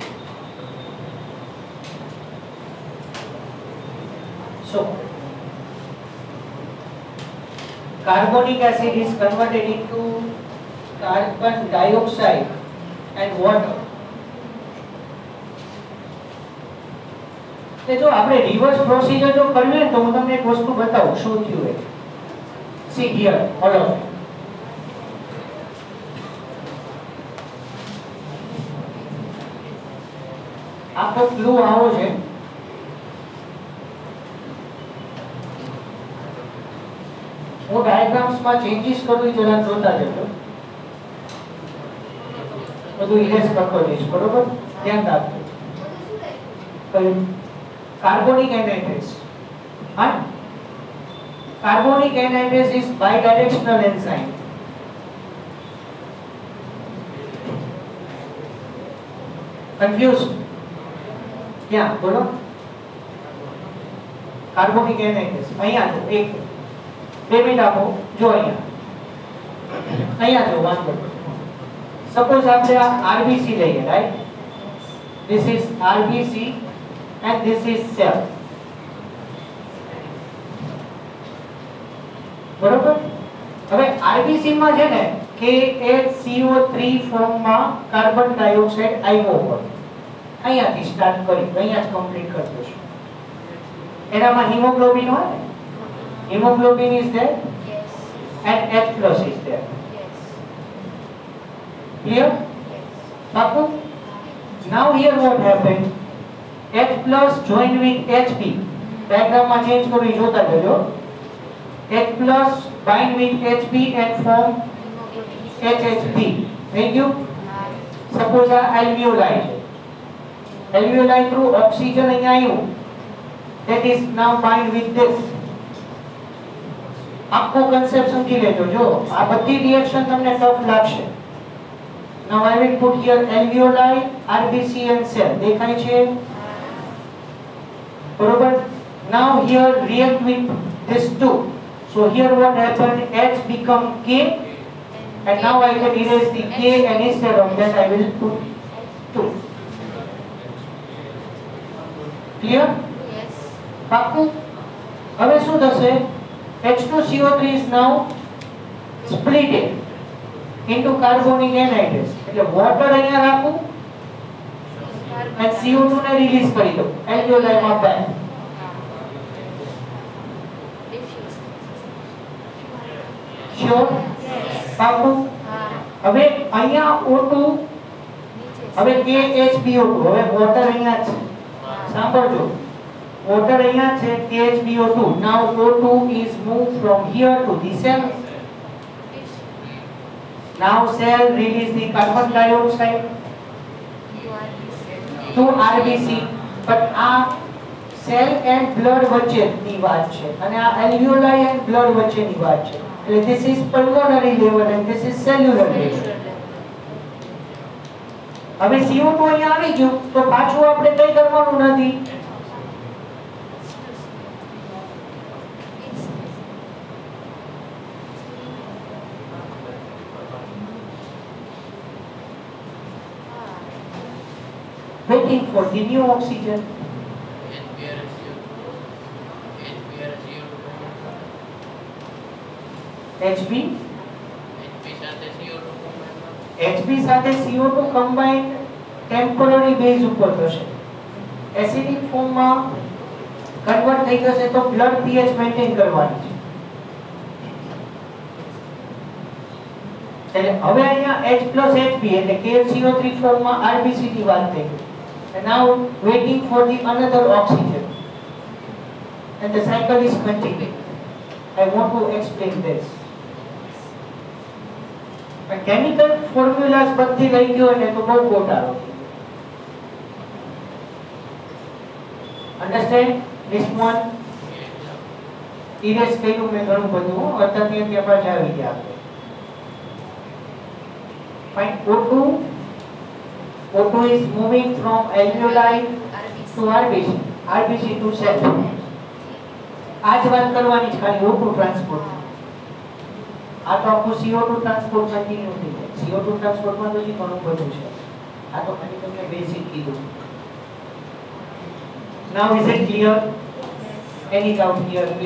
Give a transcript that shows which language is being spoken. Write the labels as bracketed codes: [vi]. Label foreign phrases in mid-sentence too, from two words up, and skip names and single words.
[en] So carbonic acid is converted into carbon dioxide and water. [gu] તે જો આપણે [en] reverse procedure [gu] જો કરવી હોય તો હું તમને એક વસ્તુ બતાવું શું થયું છે. [en] See here, all of it. [gu] આખો ક્લુ આવો છે. હું ડાયાગ્રામ્સ માં ચેન્જીસ કરું એ જરા જોતા જજો. બધું ઇરેઝ કરતો જઈશ, બરોબર? ધ્યાન રાખજો. [en] Carbonic anhydrase. Carbonic anhydrase is bidirectional enzyme. Confused? [hi] क्या बोलो? [en] Carbonic anhydrase. [gu] અહીંયા જો એક 2 મિનિટ આપો. જો અહીંયા જો વાંધો. સપોઝ આપણે આ RBC લઈએ, રાઈટ? [en] This is RBC and this is cell. [gu] બરોબર? હવે RBC માં છે ને KHCO3 ફોર્મમાં [en] carbon dioxide [gu] આવ્યો હોય. અહીંયાથી સ્ટાર્ટ કરી અહીંયા જ કમ્પ્લીટ કરી દઈશું. એનામાં હિમોગ્લોબિન હોય ને, [en] હિમોગ્લોબિન is there, yes, and H plus is there, yes. Clear? Bapu? Now here what happened? H plus joined with HP. [gu] Diagram માં ચેન્જ કરી જોતા જજો. [en] H plus bind with HP and form HHP. Thank you. Suppose આ alveoli છે. Alveoli through oxygen [gu] અહીંયા આવ્યું. [en] That is now bind with this. [gu] આખો concept સમજી લેજો. જો આ બધી રિએક્શન તમને ટફ લાગશે. [en] Now I will put here alveoli, RBC and cell. [gu] દેખાય છે? બરોબર? [en] Now here react with this two. So here what happened? H become K, and now I can erase the K, and instead of that I will put 2. Clear? Yes. [gu] પાકું? હવે શું થશે? [en] H2CO3 is now split into carbonic anhydrase. [gu] એટલે water અહીંયા રાખું and CO2 ને રિલીઝ કરી દો alveoli માં back. [en] Sure? [gu] પાકું? હવે અહીંયા O2, હવે KHBO2, હવે water અહીંયા છે. સાંભળજો, water અહીંયા છે, KHBO2. [en] Now O2 is moved from here to the cell. Now cell release the carbon dioxide to RBC. [gu] But આ [en] cell and blood [gu] વચ્ચેની વાત છે અને આ [en] alveoli and blood [gu] વચ્ચેની વાત છે. [en] એટલે this is pulmonary level and this is cellular level. [gu] હવે CO2 અહીંયા આવી ગયું તો પાછું આપણે કઈ કરવાનું નથી. [en] Waiting for the new oxygen. [gu] HB સાથે CO2 [en] combined temporary base [gu] ઉપર થશે. એસિડિક ફોર્મમાં કન્વર્ટ થઈ જશે તો [en] blood pH [gu] મેન્ટેન કરવાની છે. એટલે હવે અહીંયા [en] H plus HB [gu] એટલે KCO3 ફોર્મમાં RBC ની વાત થઈ. [en] And now waiting for the another oxygen. And the cycle is continuing. I want to explain this. chemical formulas [gu] બધી લઈ ગયો ને તો બહુ ગોટાળો. [en] understand this one? [gu] ઇરેઝ કર્યું મેં ઘણું બધું, અત્યારે આપણે જાવી ગયા. ફાઇન. [en] O2 is moving from alveoli to RBC, RBC to cell. [gu] આજ વાત કરવાની છે ખાલી O2 ટ્રાન્સપોર્ટ. આ તો આખું CO2 ટ્રાન્સપોર્ટ કન્ટિન્યુ થઈ જાય. CO2 ટ્રાન્સપોર્ટમાં તો હજી ઘણું બધું છે. આ તો ખાલી તમને બેઝિક કીધું. [en] Now is it clear? Any doubt here please?